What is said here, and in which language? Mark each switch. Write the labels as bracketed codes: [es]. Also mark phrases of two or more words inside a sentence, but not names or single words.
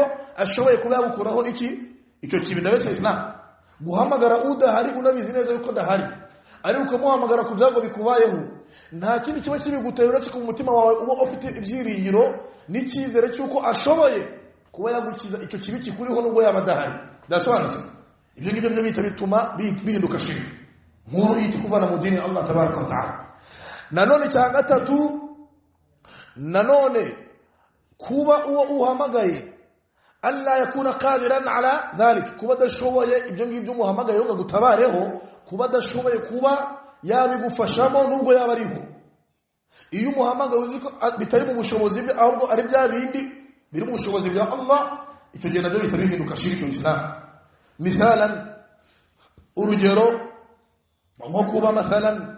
[rw] ashoboye kuba yagukuraho icyo kibi ndabese Islam guhamagara udahari unabizi neza yuko dahari ari ukamuhamagara ku byago bikubayeho nta kindi kiba kibiguteye uretse ku mutima wawe uba ufite ibyiringiro n'icyizere cyuko ashoboye kuba yagukiza icyo kibi kikuriho nubwo yaba adahari ndasobanutse ibyo ngibyo byo bita bituma bihinduka shiriki nkuru yiti kuvana mu dini [ar] الله تبارك وتعالى [rw] nanone cya gatatu nanone kuba uwo uhamagaye [ar] ألا يكون قادرا على ذلك [rw] kuba dashoboye ibyo ngibyo umuhamagaye ngo gutabareho kuba dashoboye kuba yabigufashamo nubwo yaba ariho iyo umuhamagaye uziko bitari mu bushobozi bwe ahubwo ari bya bindi biri mu bushobozi bwa Allah icyo gihe nabyo bitabihinduka shiriki mu Islam misalan urugero nko kuba masalan